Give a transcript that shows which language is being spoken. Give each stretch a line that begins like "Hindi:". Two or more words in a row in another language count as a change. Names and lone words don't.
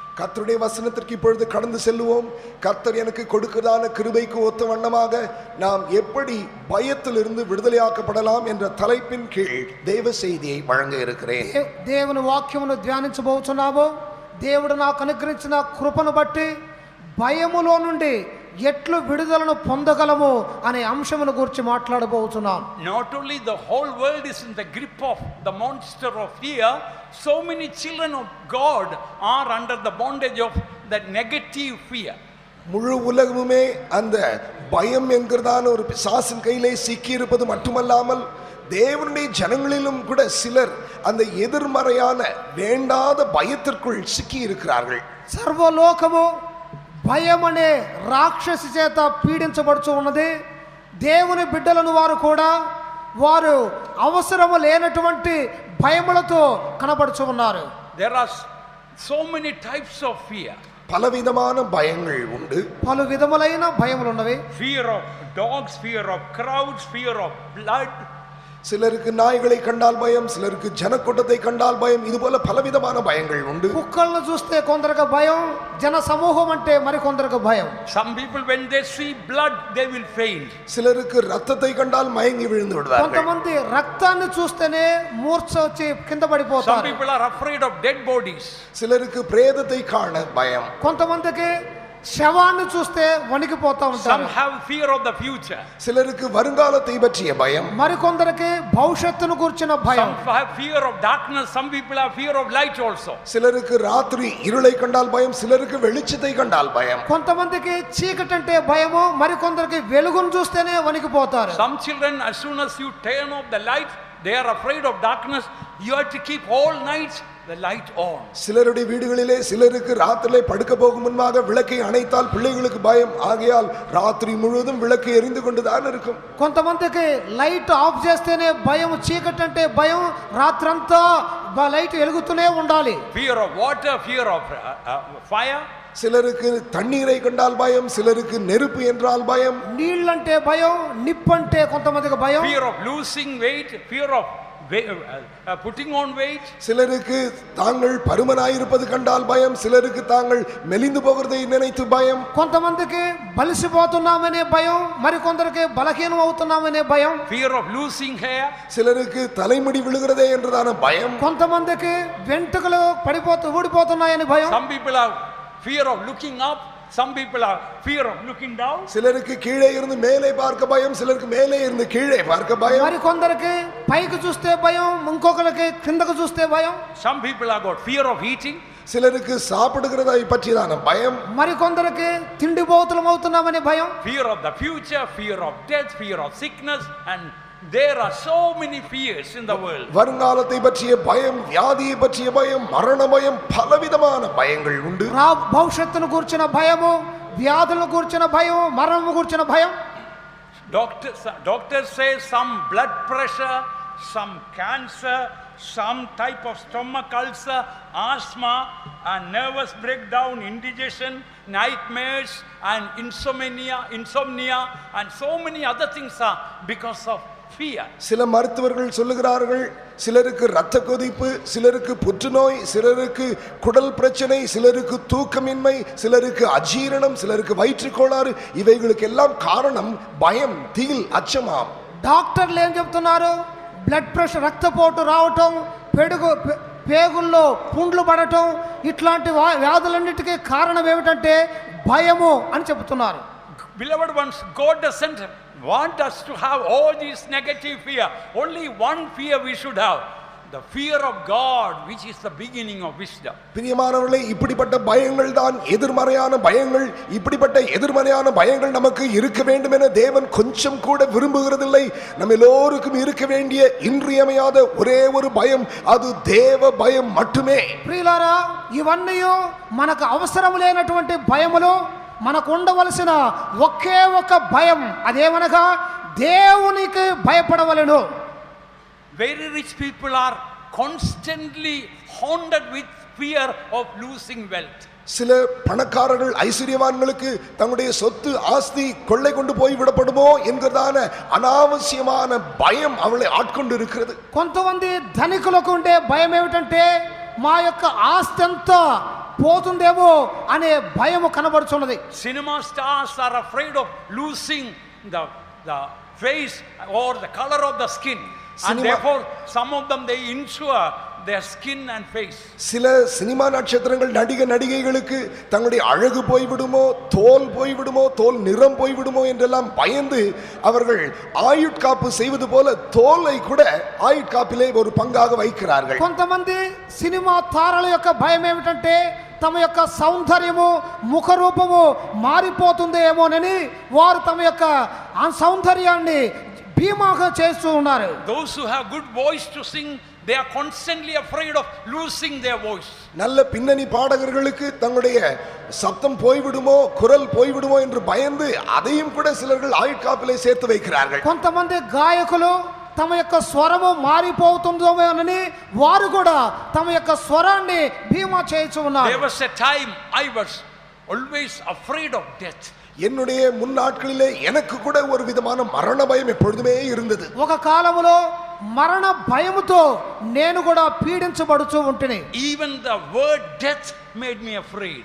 Tamil: கர்த்தருடைய வசனத்திற்கு இப்பொழுது கடந்து செல்லுவோம். கர்த்தர் எனக்கு கொடுக்கிறதான கிருபைக்கு ஒத்த வண்ணமாக நாம் எப்படி பயத்திலிருந்து விடுதலையாக்கப்படலாம் என்ற தலைப்பின் கீழ் தேவ செய்தியை வழங்க இருக்கிறேன்.
Telugu: దేవుని వాక్యమును ధ్యానించబోతున్నాము. దేవుడు నాకు అనుగ్రహించిన కృపను బట్టి భయములో నుండి ఎట్లు విడుదలను పొందగలము అనే అంశమును గురించి మాట్లాడబోతున్నాను.
English: Not only the whole world is in the grip of the monster of fear, so many children of God are under the bondage of that negative fear.
Tamil: முழு உலகமுமே அந்த பயம் என்கிறதான ஒரு பிசாசின் கையிலே சிக்கி இருப்பது மட்டுமல்லாமல் தேவனுடைய ஜனங்களிலும் கூட சிலர் அந்த எதிர்மறையான வேண்டாத பயத்திற்குள் சிக்கி இருக்கிறார்கள்.
Telugu: సర్వలోకము భయం అనే రాక్షసి చేత పీడించబడుచు ఉన్నది. దేవుని బిడ్డలను వారు కూడా వారు అవసరము లేనటువంటి భయములతో కనబడుచు ఉన్నారు.
English: There are so many types of fear.
Tamil: பலவிதமான பயங்கள் உண்டு.
Telugu: పలు విధములైన భయములు ఉన్నవి.
English: Fear of dogs, fear of crowds, fear of blood.
Tamil: சிலருக்கு நாய்களை கண்டால் பயம், சிலருக்கு ஜனக்கூட்டத்தை கண்டால் பயம். இது போல பலவிதமான பயங்கள் உண்டு.
Telugu: కుక్కలను చూస్తే కొందరికి భయం, జన సమూహం అంటే మరి కొందరికి భయం.
English: Some people when they see blood they will faint.
Tamil: சிலருக்கு ரத்தத்தை கண்டால் மயங்கி விழுந்து விடுவார்கள்.
Telugu: కొంతమంది రక్తాన్ని చూస్తేనే మూర్ఛ వచ్చి కింద
English: Some
Telugu: పడిపోతారు.
English: people are afraid of dead bodies.
Tamil: சிலருக்கு பிரேதத்தை காண பயம்.
Telugu: కొంతమందికి శవాన్ని చూస్తే వణికిపోతా
English: Some
Telugu: ఉంటారు.
English: have fear of the future.
Tamil: சிலருக்கு வருங்காலத்தை பற்றிய பயம்.
Telugu: మరికొందరికి భవిష్యత్తును గురించిన భయం.
English: Some have fear of darkness. Some people have fear of light also.
Tamil: சிலருக்கு ராத்திரி இருளை கண்டால் பயம், சிலருக்கு வெளிச்சத்தை கண்டால் பயம்.
Telugu: కొంతమందికి చీకటి అంటే భయము, మరికొందరికి వెలుగును చూస్తేనే వణికిపోతారు.
English: Some children, as soon as you turn off the light, they are afraid of darkness. You have to keep all night the light on.
Tamil: சிலருடைய வீடுகளிலே சிலருக்கு ராத்திரிலே படுக்க போகும் முன்பாக விளக்கை அணைத்தால் பிள்ளைகளுக்கு பயம். ஆகையால் ராத்திரி முழுவதும் விளக்கு எரிந்து கொண்டுதான் இருக்கும்.
Telugu: కొంతమందికి
English: light off
Telugu: చేస్తేనే భయం, చీకటి అంటే భయం, రాత్రంతా లైట్ వెలుగుతూనే ఉండాలి.
English: Fear of water, fear of fire.
Tamil: சிலருக்கு தண்ணீரை கண்டால் பயம், சிலருக்கு நெருப்பு என்றால் பயம்.
Telugu: నీళ్ళంటే భయం, నిప్పంటే కొంతమందికి భయం.
English: Fear of losing weight, fear of putting on weight.
Tamil: சிலருக்கு தாங்கள் பருமனாயிருப்பது கண்டால் பயம், சிலருக்கு தாங்கள் மெலிந்து போகிறதை நினைத்து பயம்.
Telugu: కొంతమందికి బలిసిపోతున్నామనే భయం, మరికొందరికి బలహీనం అవుతున్నామనే భయం.
English: Fear of losing hair.
Tamil: சிலருக்கு தலைமுடி விழுகிறதே என்றதான பயம்.
Telugu: కొంతమందికి వెంట్రుకలు ఊడిపోతున్నాయని భయం.
English: Some people have fear of looking up. Some people have fear of looking down.
Tamil: சிலருக்கு கீழே இருந்து மேலே பார்க்க பயம், சிலருக்கு மேலே இருந்து கீழே பார்க்க பயம்.
Telugu: మరికొందరికి పైకి చూస్తే భయం, ఇంకొకరికి కిందకు చూస్తే భయం.
English: Some people have got fear of eating.
Tamil: சிலருக்கு சாப்பிடுகிறதை பற்றியதான பயம்.
Telugu: మరికొందరికి తిండిపోతులం అవుతున్నామనే భయం.
English: Fear of the future, fear of death, fear of sickness, and there are so many fears in the world.
Tamil: வருங்காலத்தை பற்றிய பயம், வியாதியை பற்றிய பயம், மரண பயம், பலவிதமான பயங்கள் உண்டு.
Telugu: భవిష్యత్తును గురించిన భయము, వ్యాధులను గురించిన భయం, మరణము గురించిన భయం.
English: Doctors say some blood pressure, some cancer, some type of stomach ulcer, asthma, and nervous breakdown, indigestion, nightmares, and insomnia, and so many other things are because of fear.
Tamil: சில மருத்துவர்கள் சொல்லுகிறார்கள், சிலருக்கு இரத்த கொதிப்பு, சிலருக்கு புற்றுநோய், சிலருக்கு குடல் பிரச்சனை, சிலருக்கு தூக்கமின்மை, சிலருக்கு அஜீரணம், சிலருக்கு வயிற்றுக் கோளாறு. இவைகளுக்கு எல்லாம் காரணம் பயம், திகில், அச்சமாம்.
Telugu: డాక్టర్లు ఏం చెప్తున్నారు?
English: blood pressure,
Telugu: రక్తపోటు రావటం, పేగుల్లో పుండ్లు పడటం, ఇట్లాంటి వ్యాధులన్నిటికీ కారణం ఏమిటంటే భయము అని చెబుతున్నారు.
English: Beloved ones, God doesn't want us to have all these negative fear. Only one fear we should have, the fear of God, which is the beginning of wisdom.
Tamil: பிரியமானவர்களே, இப்படிப்பட்ட பயங்கள் தான் எதிர்மறையான பயங்கள். இப்படிப்பட்ட எதிர்மறையான பயங்கள் நமக்கு இருக்க வேண்டும் என தேவன் கொஞ்சம் கூட விரும்புகிறதில்லை. நம்ம எல்லோருக்கும் இருக்க வேண்டிய இன்றியமையாத ஒரே ஒரு பயம், அது தேவ பயம் மட்டுமே.
Telugu: ప్రియులారా, ఇవన్నీ మనకు అవసరం లేనటువంటి భయములు. మనకు ఉండవలసిన ఒకే ఒక భయం, అదేమనగా దేవునికి భయపడవలెను.
English: Very rich people are constantly haunted with fear of losing wealth.
Tamil: சில பணக்காரர்கள், ஐஸ்வர்யவான்களுக்கு தங்களுடைய சொத்து ஆஸ்தி கொள்ளை கொண்டு போய் விடப்படுமோ என்கிறதான அனாவசியமான பயம் அவளை ஆட்கொண்டு இருக்கிறது.
Telugu: కొంతమంది ధనికులకు ఉండే భయం ఏమిటంటే మా యొక్క ఆస్తి అంతా పోతుందేమో అనే భయము కనబడుచున్నది.
English: Cinema stars are afraid of losing the face or the color of the skin. And therefore, some of them, they insure their skin and face.
Tamil: சில சினிமா நட்சத்திரங்கள் நடிகைகளுக்கு தங்களுடைய அழகு போய்விடுமோ, தோல் போய்விடுமோ, தோல் நிறம் போய்விடுமோ என்றெல்லாம் பயந்து அவர்கள் ஆயுட்காப்பு செய்வது போல தோலை கூட ஆயுட்காப்பிலே ஒரு பங்காக வைக்கிறார்கள்.
Telugu: కొంతమంది సినిమా తారల యొక్క భయం ఏమిటంటే తమ యొక్క సౌందర్యము, ముఖ రూపము మారిపోతుందేమోనని వారు తమ యొక్క సౌందర్యాన్ని భీమాగా చేస్తూ ఉన్నారు.
English: Those who have good voice to sing, they are constantly afraid of losing their voice.
Tamil: நல்ல பின்னணி பாடகர்களுக்கு தங்களுடைய சப்தம் போய்விடுமோ, குரல் போய்விடுமோ என்று பயந்து அதையும் கூட சிலர்கள் ஆயுட்காப்பிலே சேர்த்து வைக்கிறார்கள்.
Telugu: కొంతమంది గాయకులు తమ యొక్క స్వరము మారిపోతుందేమోనని వారు కూడా తమ యొక్క స్వరాన్ని భీమా చేయించు ఉన్నారు.
English: There was a time I was always afraid of death.
Tamil: என்னுடைய முன்னாட்களிலே எனக்கு கூட ஒரு விதமான மரண பயம் எப்பொழுதுமே இருந்தது.
Telugu: ఒక కాలములో మరణ భయముతో నేను కూడా పీడించబడుతూ ఉంటిని.
English: Even the word death made me afraid.